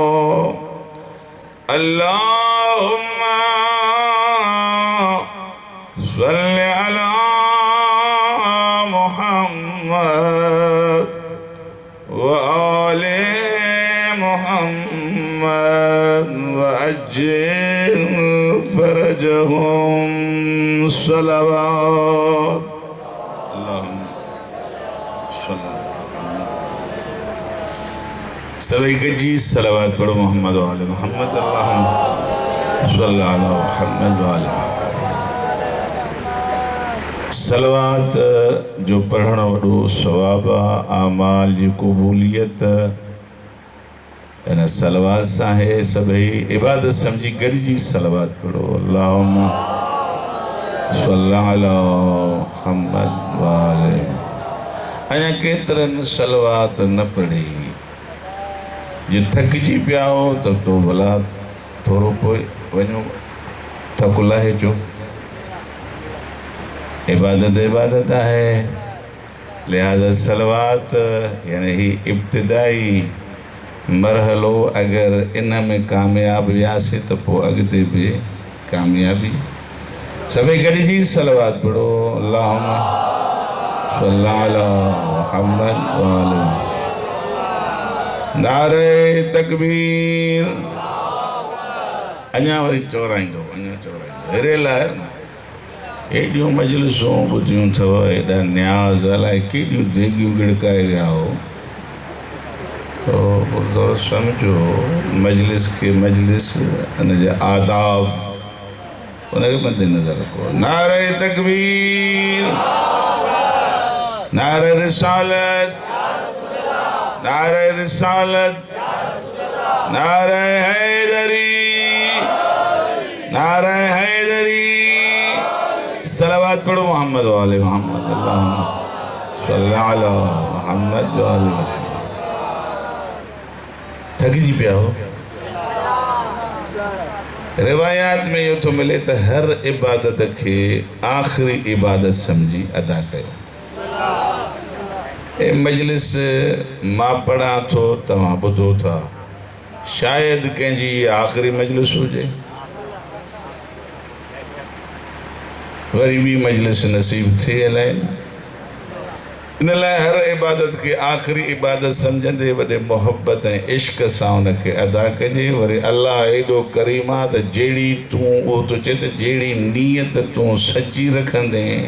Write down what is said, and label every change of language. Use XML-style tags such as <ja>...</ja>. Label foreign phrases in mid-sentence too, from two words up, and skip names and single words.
<ar>اللهم صل على محمد وآل محمد وأجل فرجهم صلوات اللهم صل على</ar> <sd>सभी कजी सलावत पढ़ो</sd> <ar>محمد وآل محمد اللهم صل على محمد وآل</ar> <sd>सलावत जो पढ़ण वॾो सवाब आमाल जी क़बूलियत इन सलावत सां है सभई इबादत समझी गॾिजी सलावत पढ़ो</sd> <ar>اللهم صل على محمد وآل</ar> <sd>अञा केतिरनि सलावत न पढ़ी जो थकिजी पिया हो तो भला थोरो पोइ वञो थकु लाहे जो इबादत इबादत है लिहाजा सलावत यानी ही इब्तिदाई मरहलो अगर इन में कामयाब वियासीं तो पोइ अॻिते भी कामयाबी सभई गॾिजी सलावत पढ़ो</sd> <ar>اللهم صل على محمد وآل</ar> <sd>नारे तकबीर अञा वरी चौराईंदो हेरे लाइ एॾियूं मजलिसूं ॿुधियूं अथव एॾा न्याज़ अलाए केॾियूं देगियूं गिड़काए विया हो तो थोरो सम्झो मजलिस खे मजलिस हिन जा आदाब उनखे मदे नज़र रखो नारे तकबीर नारे रिसालत नारे रिसालत नारे हैदरी नारे हैदरी सलावत पढ़ो</sd> <ar>محمد وآل محمد اللهم صل على محمد وآل</ar> <sd>थकिजी पिया हो रिवायात में यो तो मिले तो हर इबादत के आखिरी इबादत समझी अदा कयो ए मजलिस मां पढ़ा तो तव्हां ॿुधो था शायद कंहिंजी आखिरी मजलिस हुजे वरी भी मजलिस नसीब थे अलाए इन लाइ हर इबादत के आखिरी इबादत समझंदे वॾे मोहब्बत ऐं इश्क सां उनखे अदा कजे वरी अल्लाह एॾो करीम आहे त जहिड़ी तूं उहो तो चए त जहिड़ी नीयत तूं सची रखंदे</sd>